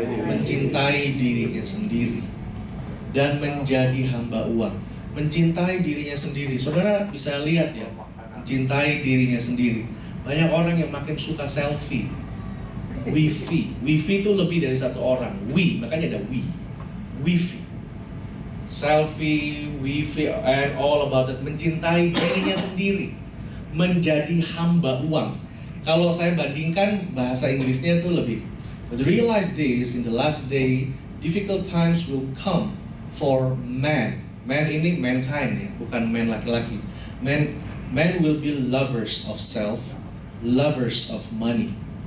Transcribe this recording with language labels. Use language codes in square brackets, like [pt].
[id] Mencintai dirinya sendiri dan menjadi hamba uang. Mencintai dirinya sendiri. Saudara bisa lihat ya, mencintai dirinya sendiri. Banyak orang yang makin suka selfie, wifi. Wifi itu lebih dari satu orang. Makanya ada wifi. [en] Selfie, wifi, and all about it. [id] Mencintai dirinya sendiri, menjadi hamba uang. Kalau saya bandingkan bahasa Inggrisnya itu lebih, [en] but realize this, in the last day difficult times will come for man. [id] Man ini mankind ya, bukan man laki-laki. [en] Man will be lovers of self, lovers of money.